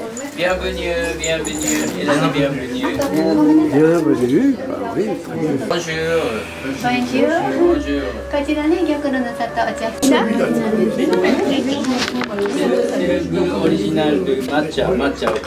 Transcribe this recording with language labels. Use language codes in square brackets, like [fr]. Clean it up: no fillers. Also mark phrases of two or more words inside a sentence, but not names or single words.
[fr] Bienvenue, bienvenue, et là, bienvenue. Bienvenue, oui. Bonjour. Bonjour. Bonjour. [ja] こちらね、玉露の砂糖お茶 [fr] C'est le goût original de matcha, matcha, ok.